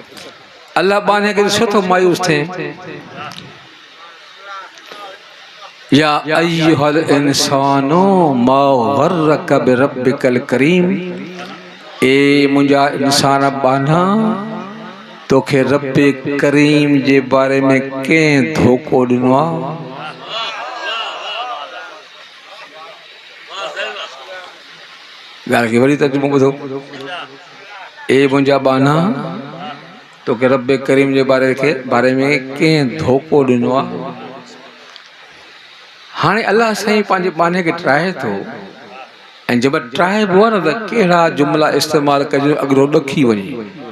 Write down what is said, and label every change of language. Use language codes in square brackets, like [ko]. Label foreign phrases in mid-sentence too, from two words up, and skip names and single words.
[sd] अल्लाह बाने खे ॾिसो थो मायूस थिए [ar] يا أيها الإنسان ما غرك بربك الكريم, [sd] ए मुंजा इंसान बाना तोखे रब करीम जे बारे में के धोखो दिनो आ। गाल की वरी तर्जुमो ॿुधो, ए मुंजा बाना तोखे रब करीम जे बारे में के धोखो दिनो आ। हाणे अल्लाह साईं पंहिंजे बाने खे ट्राए थो, ऐं जब ट्राए बो न त कहिड़ा जुमला इस्तेमाल कजो अगरो ॾखी वञे।